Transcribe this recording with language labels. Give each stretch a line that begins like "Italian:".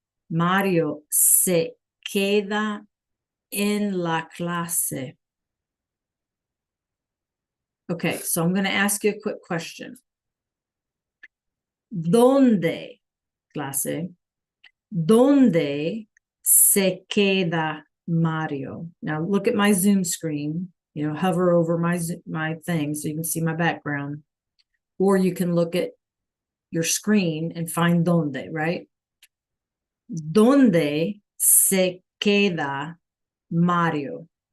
Spanish: Mario se queda en la clase.
English: Okay, so I'm going to ask you a quick question.
Spanish: ¿Dónde, clase, dónde se queda Mario?
English: Now look at my Zoom screen, hover over my thing so you can see my background. Or you can look at your screen and find dónde, right?
Spanish: ¿Dónde se queda Mario?